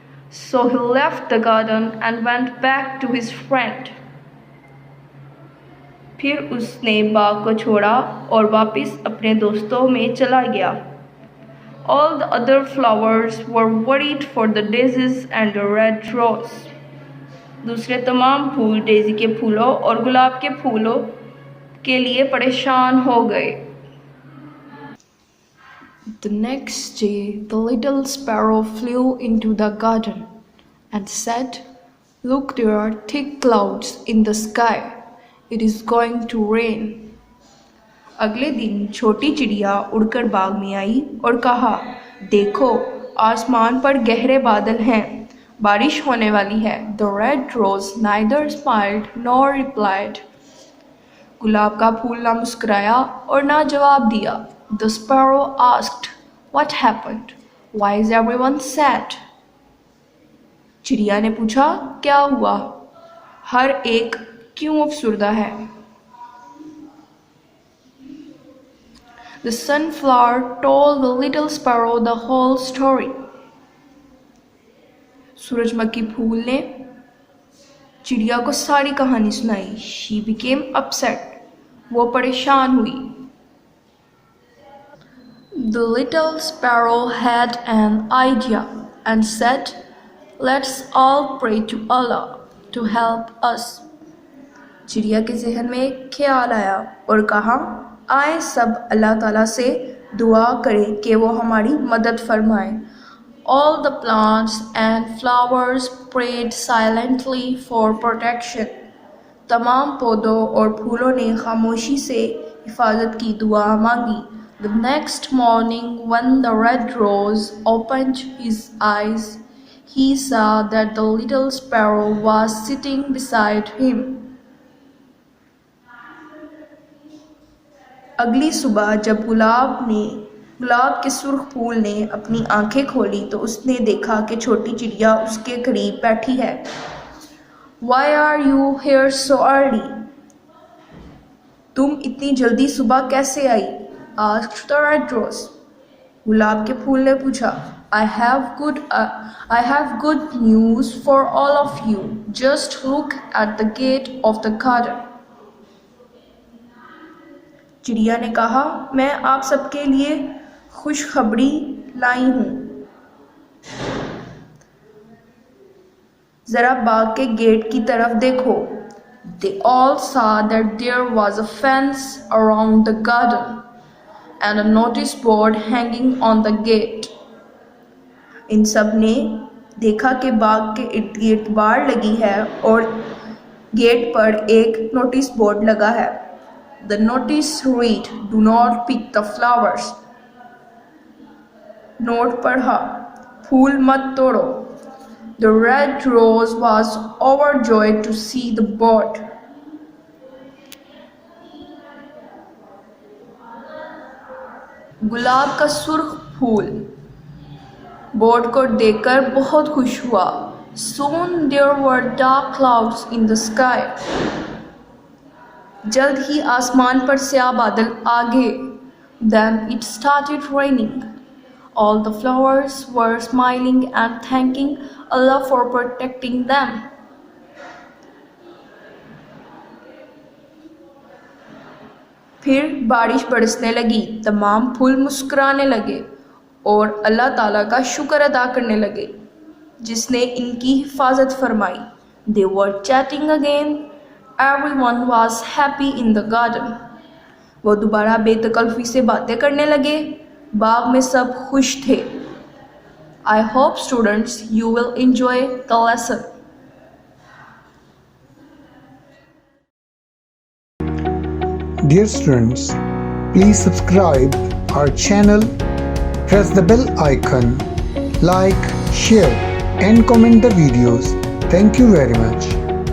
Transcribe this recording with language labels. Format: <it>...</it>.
<en>So he left the garden and went back to his friend.</en> <hi>फिर उसने बाग को छोड़ा और वापस अपने दोस्तों में चला गया.</hi> <en>All the other flowers were worried for the daisies and the red rose.</en> <hi>दूसरे तमाम फूल डेज़ी के फूलों और गुलाब के फूलों के लिए परेशान हो गए.</hi> <en>The next day, the little sparrow flew into the garden and said, "Look, there are thick clouds in the sky. It is going to rain."</en> <hi>अगले दिन छोटी चिड़िया उड़कर बाग में आई और कहा, देखो आसमान पर गहरे बादल हैं, बारिश होने वाली है.</hi> <en>The red rose neither smiled nor replied.</en> <hi>गुलाब का फूल ना मुस्कुराया और ना जवाब दिया.</hi> <en>The sparrow asked, "What happened? Why is everyone sad?"</en> <hi>चिड़िया ने पूछा, क्या हुआ? हर एक क्यों अफसुर्दा है?</hi> <en>The sunflower told the little sparrow the whole story.</en> <hi>सूरजमुखी फूल ने चिड़िया को सारी कहानी सुनाई.</hi> <en>She became upset.</en> <hi>वो परेशान हुई.</hi> <en>The little sparrow had an idea and said, "Let's all pray to Allah to help us."</en> <hi>चिड़िया के जहन में एक ख्याल आया और कहा, आए सब अल्लाह ताला से दुआ करें कि वो हमारी मदद फरमाएं.</hi> <en>All the plants and flowers prayed silently for protection.</en> <hi>तमाम पौधों और फूलों ने खामोशी से हिफाजत की दुआ मांगी.</hi> <en>The next morning, when the red rose opened his eyes, he saw that the little sparrow was sitting beside him.</en> <hi>अगली सुबह जब गुलाब के सुर्ख फूल ने अपनी आंखें खोली तो उसने देखा कि छोटी चिड़िया उसके करीब बैठी है।</hi> <en>Why are you here so early?</en> <hi>तुम इतनी जल्दी सुबह कैसे आई?</hi> <en>Asked the red rose.</en> <hi>गुलाब के फूल ने पूछा।</hi> <en>I have good news for all of you. Just look at the gate of the garden.</en> <hi>चिड़िया ने कहा, मैं आप सबके लिए खुशखबरी लाई हूँ। जरा बाग के गेट की तरफ देखो।</hi> <en>They all saw that there was a fence around the garden and a notice board hanging on the gate.</en> <hi>इन सब ने देखा कि बाग के इर्द गिर्द बाड़ लगी है और गेट पर एक नोटिस बोर्ड लगा है।</hi> <en>The notice read, "Do not pick the flowers."</en> <hi>Note पढ़ा, फूल मत तोड़ो।</hi> <en>The red rose was overjoyed to see the board.</en> <hi>गुलाब का सुर्ख फूल बोर्ड को देखकर बहुत खुश हुआ।</hi> <en>Soon there were dark clouds in the sky.</en> <hi>जल्द ही आसमान पर स्याह बादल आ गए।</hi> <en>Then it started raining. All the flowers were smiling and thanking Allah for protecting them.</en> <hi>फिर बारिश बरसने लगी, तमाम फूल मुस्कुराने लगे और अल्लाह ताला का शुक्र अदा करने लगे जिसने इनकी हिफाजत फरमाई।</hi> <en>They were chatting again. Everyone was happy in the garden.</en> <hi>वो दोबारा बेतकल्फी से बातें करने लगे। बाग में सब खुश थे।</hi> <en>I hope students you will enjoy the lesson. Dear students, please subscribe our channel, press the bell icon, like, share and comment the videos. Thank you very much.</en>